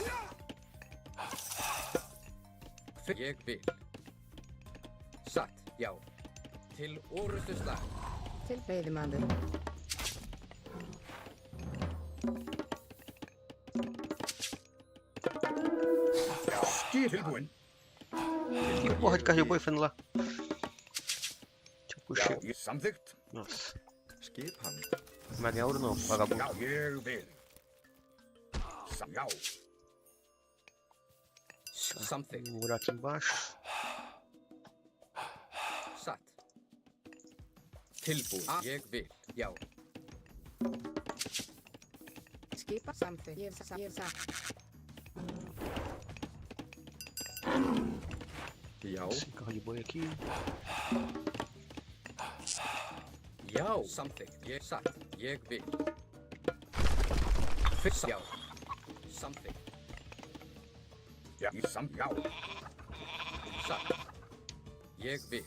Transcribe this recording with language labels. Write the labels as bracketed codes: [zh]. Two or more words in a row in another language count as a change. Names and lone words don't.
[is] Ég vil. Satt. Já. Til orustu slag. Til veiðimaður. Já. Skip. Tilbúin. [pt] Porra de cachorro foi lá. Deixa eu [is] Já. [pt] puxar. [is] Ég samþykkt. [pt] Nossa. [is] Skipan. [pt] Não vai ganhar ouro não, vagabundo. [is] Já. Ég vil. Já. Samþykkt. [pt] Vou morar aqui embaixo. [is] Satt. Tilbúin. Ég vil. Já. Skipan. Samþykkt. Ég satt. Já. [pt] Esse carro de boi aqui. [is] Já. Samþykkt. Ég satt. Ég vil. Fyrst. Já. Samþykkt. Já. Ég já. Satt. Ég vil.